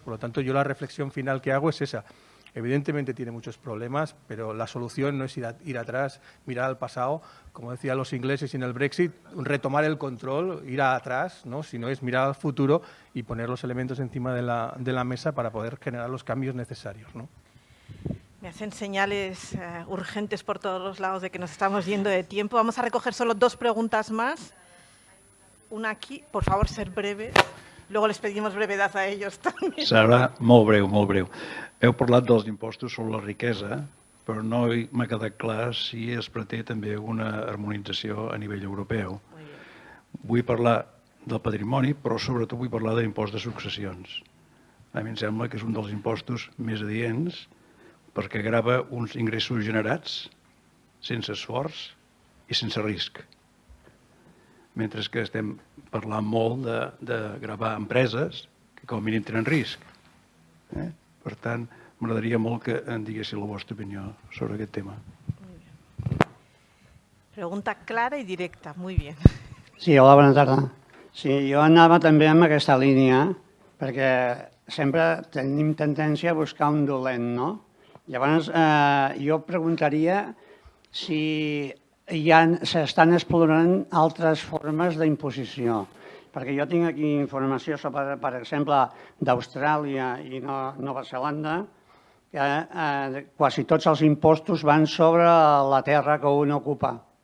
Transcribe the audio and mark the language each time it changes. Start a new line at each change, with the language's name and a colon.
Spanish: Por lo tanto, yo la reflexión final que hago es esa. Evidentemente tiene muchos problemas, pero la solución no es ir atrás, mirar al pasado, como decían los ingleses en el Brexit, retomar el control, ir atrás, ¿no?, sino es mirar al futuro y poner los elementos encima de la mesa para poder generar los cambios necesarios, ¿no? Me hacen señales urgentes por todos los lados de que nos estamos yendo de tiempo. Vamos a recoger solo 2 preguntas más. Una aquí, por favor, ser breves. Luego les pedimos brevedad a ellos també.
Catalan: Serà molt breu, molt breu. Heu parlat dels impostos sobre la riquesa, però no m'ha quedat clar si es pretén també una harmonització a nivell europeu. Vull parlar del patrimoni, però sobretot vull parlar de l'impost de successions. A mi em sembla que és un dels impostos més adients perquè grava uns ingressos generats sense esforç i sense risc. Mentre que estem parlant molt de gravar empreses que com a mínim tenen risc. Per tant, m'agradaria molt que em diguéssiu la vostra opinió sobre aquest tema. Pregunta clara i directa,
Spanish: muy bien.
Catalan: Sí, hola, bona tarda. Sí, jo anava també amb aquesta línia, perquè sempre tenim tendència a buscar un dolent, no? Llavors, jo preguntaria si s'estan explorant altres formes d'imposició, perquè jo tinc aquí informació sobre, per exemple, d'Austràlia i Nova Zelanda, que quasi tots els impostos van sobre la terra que un ocupa.